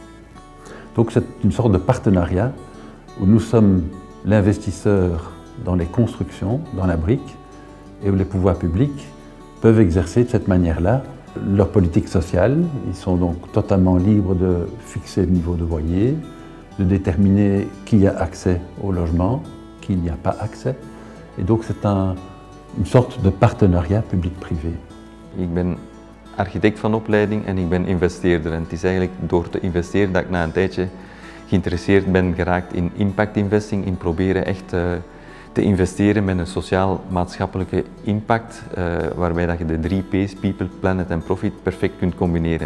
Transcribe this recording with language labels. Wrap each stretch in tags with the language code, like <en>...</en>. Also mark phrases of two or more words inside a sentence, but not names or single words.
<fr>Donc c'est une sorte de partenariat où nous sommes l'investisseur dans les constructions, dans la brique, et où les pouvoirs publics peuvent exercer de cette manière-là leur politique sociale. Ils sont donc totalement libres de fixer le niveau de loyer, de déterminer qui a accès au logement, qui n'y a pas accès. Et donc c'est une sorte de partenariat public-privé.</fr> <nl>Ik ben architect van opleiding en ik ben investeerder. En het is eigenlijk door te investeren dat ik na een tijdje geïnteresseerd ben geraakt in</nl> <en>impact investing,</en> <nl>in proberen echt te investeren met een sociaal-maatschappelijke impact, waarbij dat je de 3 P's,</nl> <en>people, planet</en> <nl>en profit, perfect kunt combineren.</nl>